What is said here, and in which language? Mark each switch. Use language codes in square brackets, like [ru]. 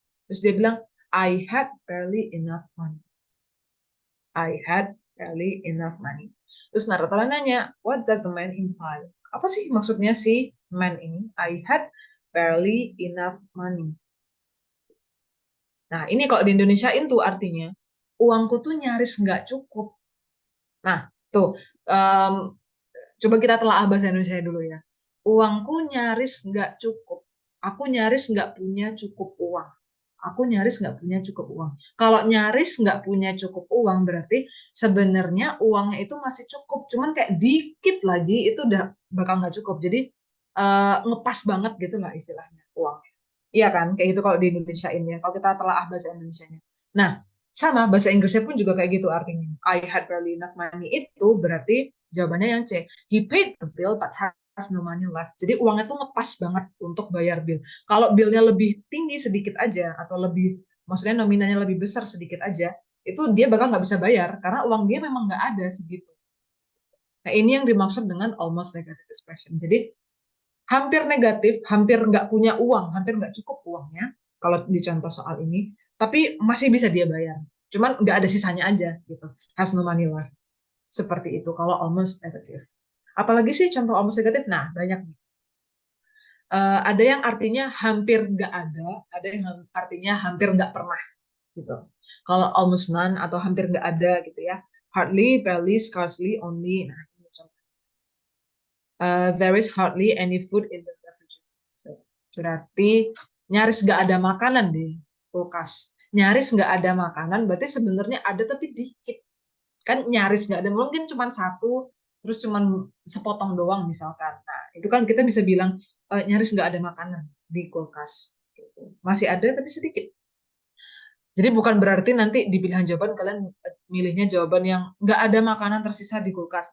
[id] Terus dia bilang, [en] I had barely enough money. I had barely enough money. [id] Terus naratornya nanya, [en] what does the man imply? [id] Apa sih maksudnya si man ini? [en] I had barely enough money. [id] Nah, ini kalau di Indonesiain tuh artinya, uangku tuh nyaris nggak cukup. Nah, tuh, coba kita telah bahasa Indonesia dulu ya. Uangku nyaris nggak cukup. Aku nyaris nggak punya cukup uang. Aku nyaris nggak punya cukup uang. Kalau nyaris nggak punya cukup uang, berarti sebenarnya uangnya itu masih cukup. Cuman kayak dikit lagi, itu udah bakal nggak cukup. Jadi, ngepas banget gitu lah istilahnya uangnya. Iya kan? Kayak gitu kalau di Indonesia ini ya. Kalau kita telah bahasa Indonesianya. Nah, sama bahasa Inggrisnya pun juga kayak gitu artinya. [en] I had barely enough money [id] itu berarti jawabannya yang C. [en] He paid the bill but has no money left. [id] Jadi uangnya tuh ngepas banget untuk bayar bill. Kalau billnya lebih tinggi sedikit aja atau lebih, maksudnya nominalnya lebih besar sedikit aja, itu dia bakal nggak bisa bayar karena uang dia memang nggak ada segitu. Nah, ini yang dimaksud dengan almost negative expression. Jadi hampir negatif, hampir nggak punya uang, hampir nggak cukup uangnya kalau di contoh soal ini, tapi masih bisa dia bayar. Cuman nggak ada sisanya aja gitu. [en] Has no money left. [id] Seperti itu kalau almost negative. Apalagi sih contoh almost negatif? Nah, banyak. Ada yang artinya hampir nggak ada yang artinya hampir nggak pernah gitu. Kalau almost none atau hampir nggak ada gitu ya. [en] Hardly, barely, scarcely, only. [id] Nah, ini contoh. [en] There is hardly any food in the refrigerator. [id] Berarti nyaris nggak ada makanan di kulkas. Nyaris nggak ada makanan, berarti sebenarnya ada tapi dikit. Kan nyaris nggak ada, mungkin cuma satu, terus cuma sepotong doang misalkan. Nah, itu kan kita bisa bilang nyaris nggak ada makanan di kulkas. Masih ada tapi sedikit. Jadi bukan berarti nanti di pilihan jawaban kalian milihnya jawaban yang nggak ada makanan tersisa di kulkas.